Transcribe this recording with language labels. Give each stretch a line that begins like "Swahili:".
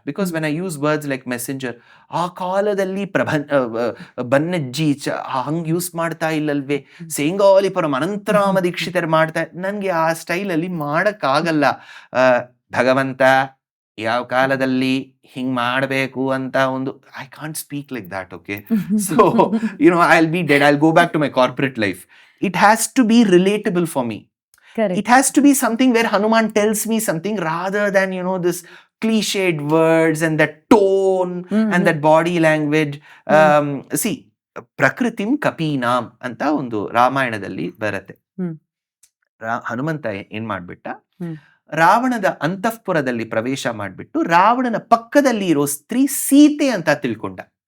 English: because when I use words like messenger,
Kannada: ಆ ಕಾಲದಲ್ಲಿ ಬನ್ನಜ್ಜಿ ಹಂಗ್ use ಮಾಡ್ತಾ ಇಲ್ಲಲ್ವೇ, ಸೇಂಗಾಲಿಪುರಂ ಅನಂತರಾಮ ದೀಕ್ಷಿತರು ಮಾಡ್ತಾ, ನನ್ಗೆ ಆ ಸ್ಟೈಲಲ್ಲಿ ಮಾಡಕ್ಕಾಗಲ್ಲ. ಭಗವಂತ ಯಾವ ಕಾಲದಲ್ಲಿ ಹಿಂಗ್ ಮಾಡಬೇಕು ಅಂತ ಒಂದು,
English: I can't speak like that. Okay, so I will be dead, I will go back to my corporate life. It has to be relatable for me. It has to be something where Hanuman tells me something rather than, this cliched words and that tone and that body language.
Kannada: See,
Sanskrit: Prakritim Kapinam
Kannada: anta ಒಂದು ರಾಮಾಯಣದಲ್ಲಿ ಬರುತ್ತೆ. ಹನುಮಂತ ಏನ್ ಮಾಡ್ಬಿಟ್ಟ, ರಾವಣದ ಅಂತಃಪುರದಲ್ಲಿ ಪ್ರವೇಶ ಮಾಡ್ಬಿಟ್ಟು ರಾವಣನ ಪಕ್ಕದಲ್ಲಿ ಇರೋ ಸ್ತ್ರೀ ಸೀತೆ ಅಂತ ತಿಳ್ಕೊಂಡ.